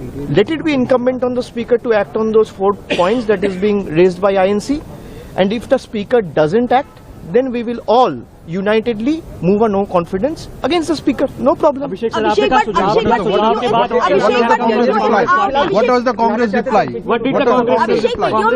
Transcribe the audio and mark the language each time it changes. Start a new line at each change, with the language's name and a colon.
English: Let it be incumbent on the speaker to act on those 4 points that is being raised by INC, and if the speaker doesn't act, then we will all unitedly move a no confidence against the speaker, no problem.
Hindi: Abhishek sir, आपने क्या सुझाव दिया?
English: What was the Congress reply? What did the Congress reply?